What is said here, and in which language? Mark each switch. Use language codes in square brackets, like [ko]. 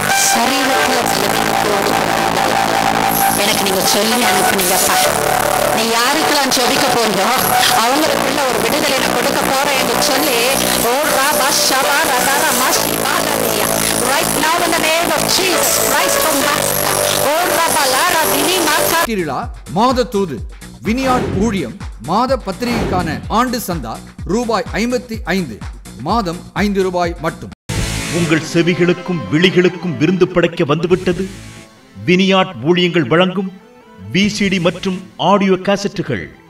[ta] சரீரத்தில் எனக்கு நீங்க சொல்லி அனுப்புனீங்கப்பா. நீ யாருக்கெல்லாம் ஜெபிக்க போறியோ அவங்களுக்குள்ள ஒரு விடுதலை நான் கொடுக்க போறேன் என்று சொல்லி ஓ ராபா ஷபா ரதாரா மாசி பாலரியா. [en] Right now in the name of Jesus Christ of Nazareth. ஓ ராபா லாரா தினி மாதா [ta] திருவிழா மாத தூது வினியாட் ஊழியம் மாத பத்திரிகைக்கான ஆண்டு சந்தா ரூபாய் 55, மாதம் 5 ரூபாய் மட்டும். உங்கள் செவிகளுக்கும் விழிகளுக்கும் விருந்து படைக்க வந்துவிட்டது வினியாட் ஊழியங்கள் வழங்கும் VCD மற்றும் ஆடியோ கேசட்டுகள்.